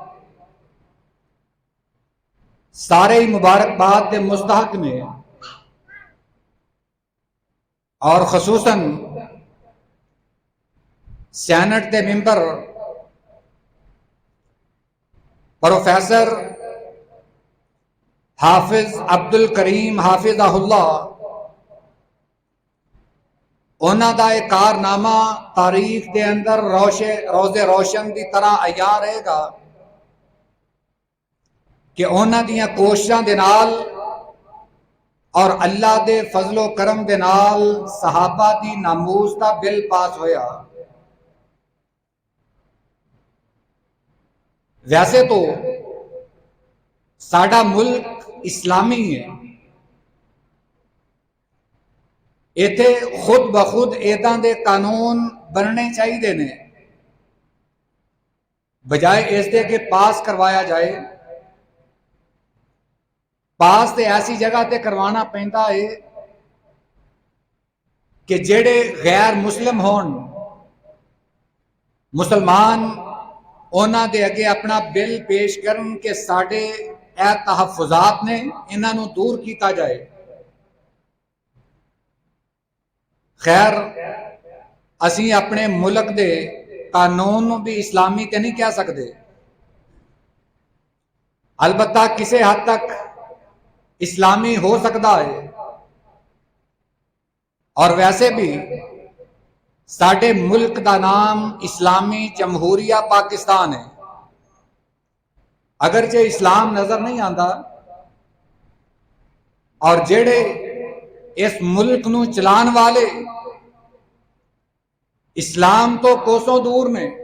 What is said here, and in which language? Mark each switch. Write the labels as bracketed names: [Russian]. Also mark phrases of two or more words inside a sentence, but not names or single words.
[Punjabi] سارے مبارکباد دے مستحق نے اور خصوصاً سینٹ دے ممبر پروفیسر حافظ عبد الکریم حافظہ اللہ انہاں دا ایک کارنامہ تاریخ دے اندر روز روشن دی طرح عیاں رہے گا کہ انہاں دیاں کوششاں دے نال اور اللہ دے فضل و کرم دے نال صحابہ دی ناموس دا بل پاس ہویا ویسے تو ساڈا ملک اسلامی ہے ایتھے خود بخود ایداں دے قانون بننے چاہیے نے بجائے اس دے کہ پاس کروایا جائے پاس تے ایسی جگہ تے کروانا پیندا ہے کہ جڑے غیر مسلم ہون مسلمان انہاں دے اگے اپنا بل پیش کرن کہ ساڈے اے تحفظات نے انہاں نو دور کیتا جائے خیر اسی اپنے ملک دے قانون بھی اسلامی تے نہیں کہہ سکتے البتہ کسی حد تک اسلامی ہو سکتا ہے اور ویسے بھی ساڈے ملک دا نام اسلامی جمہوریہ پاکستان ہے [Urdu] اگرچہ اسلام نظر نہیں آتا [Punjabi] اور جڑے اس ملک نو چلان والے اسلام تو کوسوں دور نے